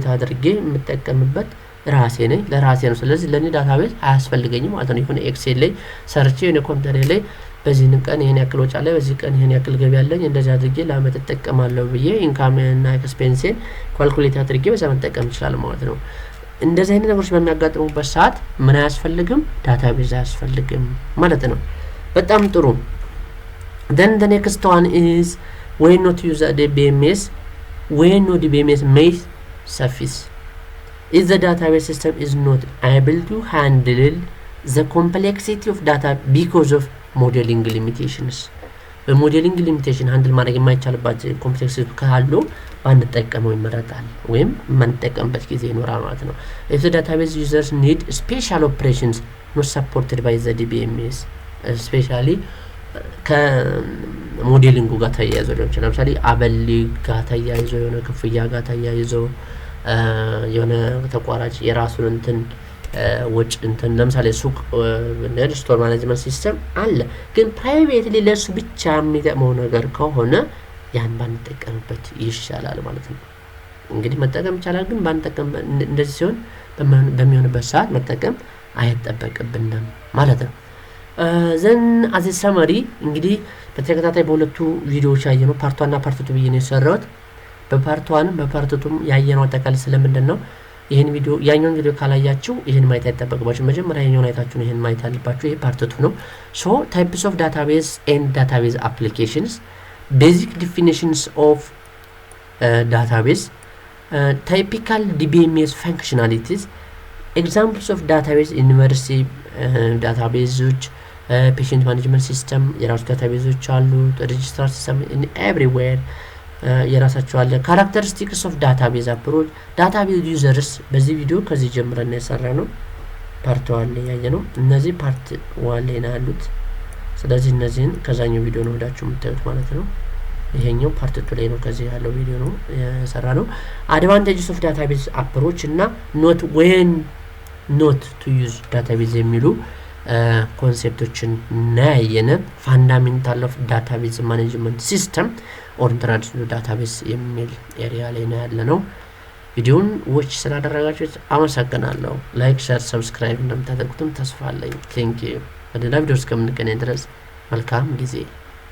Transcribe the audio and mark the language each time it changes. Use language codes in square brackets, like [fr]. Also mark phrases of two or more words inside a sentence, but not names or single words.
[am] አድርጌ የምጠቀምበት ለራሴ ነው ስለዚህ ለኔ ዳታቤዝ አያስፈልገኝም ማለት ነው ይሁን ኤክሴል ላይ ሰርች የኔ ኮምፒውተር ላይ በዚህ ቀን ይሄን ያክል ወጪ አለ በዚህ ቀን ይሄን ያክል ገቢ አለኝ እንደዛ አድርጌ ለአመት ተጠቀማለሁ ብዬ ኢንካም እና ኤክስፔንስን ካልኩሌት አድርጌ በዛም ተጠቀም ይችላል ማለት ነው እንደዚህ አይነት ነገሮች በሚያጋጥሙበት ሰዓት ምን አያስፈልግም ዳታቤዝ አያስፈልግም ማለት ነው በጣም ጥሩ [en] then the next one is when not use a DBMS when no DBMS may suffice if the database system is not able to handle the complexity of data because of modeling limitations in modeling limitation handle [am] ማድረግ የማይቻልባቸው ኮምፕሌክሲቲ ካሉ ባንጠቀመው ይመረጣል ወይም ማንጠቀምበት ጊዜ ይኖራል ማለት ነው [en] if the database users need special operations not supported by the DBMS especially [am] ከሞዴሊንጉ ጋር ተያይዞ ሊሆን ይችላል ለምሳሌ አበል ጋር ተያይዞ የሆነ ክፍያ ጋር ተያይዞ የሆነ ተቋራጭ የራሱን እንትን ወጭ እንትን ለምሳሌ ሱቅ ነድ [en] store management system [am] አለ ግን ፕራይቬትሊ ለሱ ብቻ የሚጠቅመው ነገር ከሆነ ያን ባንጠቀምበት ይሻላል ማለት ነው። እንግዲህ መጠቀም ይቻላል ግን ባንጠቀም እንደዚህ ሲሆን በሚሆንበት ሰዓት መጠቀም አይጠበቅብንም ማለት ነው። ዘን [en] as a summary [am] እንግዲህ በተከታታይ በሁለቱ ቪዲዮዎች ያየነው ፓርት 1 እና ፓርት 2 ብዬ ነው የሰራሁት። በፓርት 1 በፓርት 2 ያየነው አጠቃላይ ስለምንድነው ይሄን ቪዲዮ ያኛውን ቪዲዮ ካላያችሁ ይሄን ማየት አይጠበቅባችሁ። መጀመሪያ ያኛውን አይታችሁ ይሄን ማየት አለባችሁ። ይሄ ፓርት [en] 2 ነው። so types of database and database applications, basic definitions of database, typical DBMS functionalities, examples of database university databases, patient management system [am] የራሱ ዳታቤዞች አሉ [en] registrar system in everywhere [am] የራሳቸው አለ [en] characteristics of database approach database users [am] በዚህ ቪዲዮ ከዚህ ጀምረን የሰራነው ፓርት 1 ላይ ያየነው እነዚህ ፓርት 1 ላይ ነው ያሉት ስለዚህ እነዚህን ከዛኛው ቪዲዮ ነው ወዳችሁ የምታዩት ማለት ነው ይሄኛው ፓርት 2 ላይ ነው ከዚህ ያለው ቪዲዮ ነው የሰራነው [en] advantages of database approach [am] እና [en] not when not to use database [am] የሚሉ ኮንሴፕቶችን ናያየነ [en] fundamental of database management system or traditional database [am] የሚል ኤሪያ ላይ ነው ያለነው ቪዲዮን watch ስላደረጋችሁት አመሰግናለሁ [en] like share subscribe [am] እንደምታደርጉትም ተስፋ አለኝ [en] thank you [am] በሌላ ቪዲዮ እስከምንገናኝ ድረስ መልካም ጊዜ